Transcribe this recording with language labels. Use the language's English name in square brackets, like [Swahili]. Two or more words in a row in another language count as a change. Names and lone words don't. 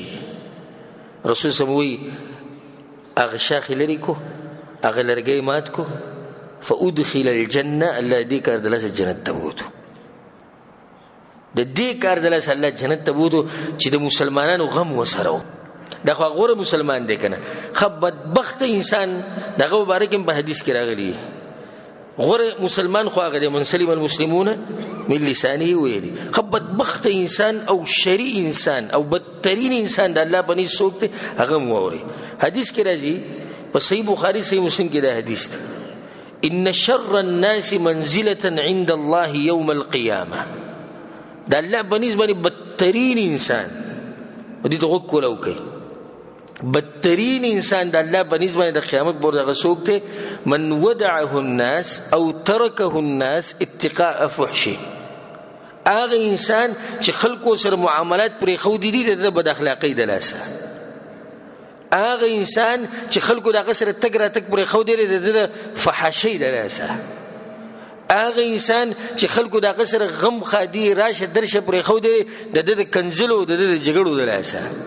[Pashto] رسول [Arabic] صلی الله علیه وسلم [Pashto] وایي هغه شاخ یې لرې کو، هغه لرګی مات کو، [Arabic] فادخل الجنه، [Pashto] الله دې کار د لاسه جنت ته بوتو، د دې کار د لاسه الله جنت ته بوتو چې د مسلمانانو غم وسره و. دا خو غوره مسلمان دی که نه؟ خو بدبخته انسان دغه مبارک هم په حدیث کې راغلی، غوره مسلمان خو هغه دی [Arabic] من سلم المسلمون من لسانه [Pashto] ویلي. خو بدبخته انسان او شرعي انسان او بدترین انسان د الله بني څوک دی هغه هم واوري. حدیث کې راځي په صحیح بخاري صحیح مسلم کې دا حدیث دی، [Arabic] ان شر الناس منزله عند الله يوم القيامه. [Pashto] دا الله بني باندې بدترین انسان دې ته غوږ کول او کوي. بدترین انسان د الله بني باندې د قیامت پر دغه څوک دی [Arabic] من ودعه الناس او تركه الناس اتقاء فحشه. [Pashto] هغه انسان چې خلکو سره معاملات پرې خو دي د بد اخلاقۍ د لاسه، هغه انسان چې خلکو دغه سره تګ را تګ پرې خو دي د فحاشۍ د لاسه، هغه انسان چې خلکو دغه سره غم خادي راشه درشه پرې خو دي د کنزلو د جګړو د لاسه.